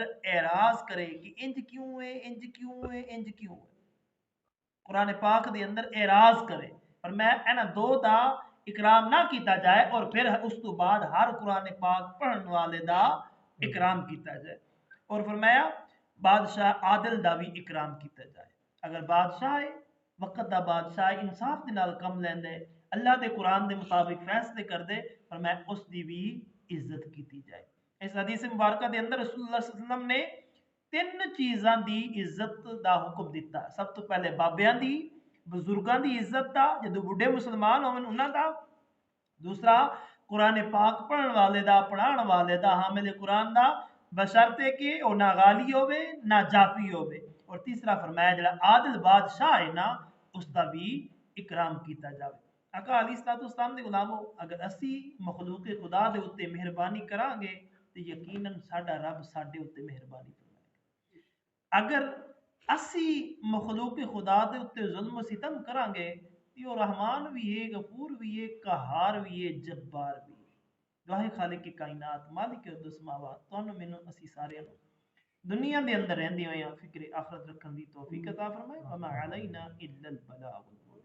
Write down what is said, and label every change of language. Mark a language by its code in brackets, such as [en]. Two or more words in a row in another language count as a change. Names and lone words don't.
[pa] اعراض کرے کہ انج کیوں ہے، انج کیوں ہے، انج کیوں ہے، قرآن پاک دے اندر اعراض کرے، فرمایا اینا دو دا اکرام نہ کیتا جائے، اور پھر اس تو بعد ہر قرآن پاک پڑھن والے دا اکرام کیتا جائے، اور فرمایا بادشاہ عادل دا بھی اکرام کیتا جائے، اگر بادشاہ ہے وقت دا بادشاہ انصاف دے نال کم لیندے، اللہ دے قرآن دے مطابق فیصلے کر دے، فرمایا اس دی بھی عزت کیتی جائے۔ اس حدیث مبارکہ دے اندر رسول اللہ [ar] صلی اللہ علیہ وسلم [pa] نے تین چیزاں دی عزت دا حکم دیتا، سب تو پہلے بابیاں دی، بزرگاں دی عزت دا جدو بڈھے مسلمان ہون انہاں دا، دوسرا قرآن پاک پڑھن والے دا، پڑھان والے دا، حامل قرآن دا، بشرطے کہ او نہ غالی ہوئے نہ جافی ہوئے، اور تیسرا فرمایا جڑا عادل بادشاہ ہے نا اس دا بھی اکرام کیتا جاوے۔ آقا [ar] علیہ الصلوۃ والسلام [pa] دے غلامو، اگر اسی مخلوق خدا دے اوتے مہربانی کران گے تو یقیناً ساڈا رب ساڈے اوتے مہربانی فرمائے گا، اگر اسی مخلوق خدا دے اوتے ظلم و ستم کران گے تو رحمان بھی ہے، غفور بھی ہے، قہار بھی ہے، جبار بھی ہے۔ دعائے خالق کائنات مالک ارض و سماوات تانوں مینوں اسی سارے نوں دنیا دے اندر رہندے ہوئے فکر آخرت رکھن دی توفیق عطا فرمائے، [ar] وما علینا الا البلاغ۔